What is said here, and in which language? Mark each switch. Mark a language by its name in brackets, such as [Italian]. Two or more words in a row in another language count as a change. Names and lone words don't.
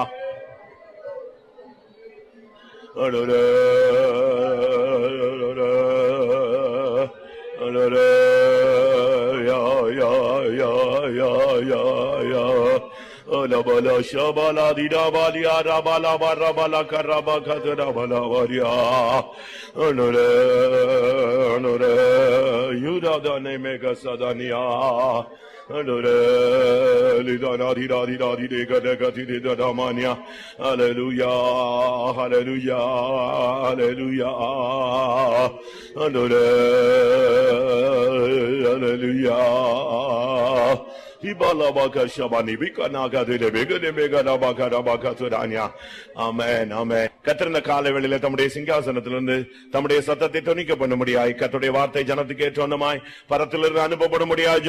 [Tamil] Bala shabala dida balia rabala barabala karaba katara bala varia. Anure anure yuda dane mega sadania. Anure lidana dida dida dida gada dida damania. Hallelujah, hallelujah, hallelujah. Anure hallelujah. Amen, amen. கர்த்தர் காலை வேளையிலே தம்முடைய சிங்காசனத்திலிருந்து தம்முடைய சத்தத்தை தொனிக்க பண்ண முடியாய், கர்த்தருடைய வார்த்தை ஜனத்துக்கு ஏற்றவண்ணமாய் பரத்திலிருந்து அனுப்பப்பட முடியாது.